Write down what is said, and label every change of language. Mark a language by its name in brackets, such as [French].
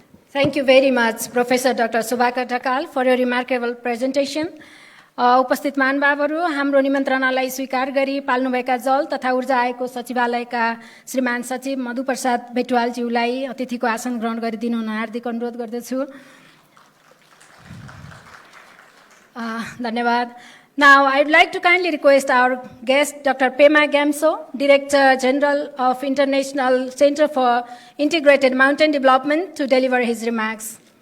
[English] Thank you very much, Professor Dr. Subhakar Dhakal, for your remarkable presentation. [Nepali] उपस्थित महानुभावहरू, हाम्रो निमन्त्रणालाई स्वीकार गरी पाल्नुभएका जल तथा ऊर्जा आयोगको सचिवालयका श्रीमान सचिव मधुप्रसाद बेटवालज्यूलाई अतिथिको आसन ग्रहण गरिदिनु हुन हार्दिक अनुरोध गर्दछु। धन्यवाद। [English] Now, I'd like to kindly request our guest, Dr. Pema Gamso, Director General of International Center for Integrated Mountain Development, to deliver his remarks.